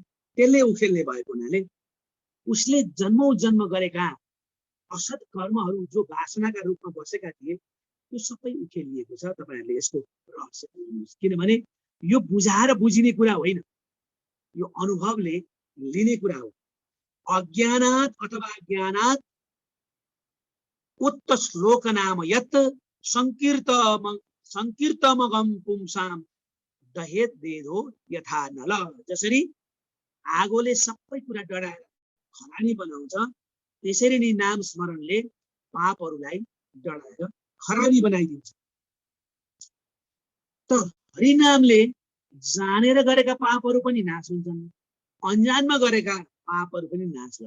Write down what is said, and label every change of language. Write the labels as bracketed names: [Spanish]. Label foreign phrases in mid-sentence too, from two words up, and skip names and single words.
[Nepali] त्यसले उखेल्ने भएको हुनाले उसले जन्मौं जन्म गरेका असत कर्महरू जो वासनाका रूपमा बसेका थिए त्यो सबै उखेलिएको छ। तपाईहरुले यसको रहस्य बुझ्नुहोस्। किनभने यो बुझाएर बुझिने कुरा होइन, यो अनुभवले लिने कुरा हो। [Sanskrit] अज्ञानात् अथवा ज्ञानात् उक्त श्लोक नाम यत् संकीर्तमगम पुंसाम दहेत वेदो यथा नल। [Nepali] जसरी आगोले सबै कुरा डढाएर खरानी बनाउँछ, त्यसरी नै नाम स्मरणले पापहरूलाई डढाएर खरानी बनाइदिन्छ। त हरिनामले जानेर गरेका पापहरू पनि नाश हुन्छन्, अन्जानमा गरेका पापहरू पनि नाश गर्छ।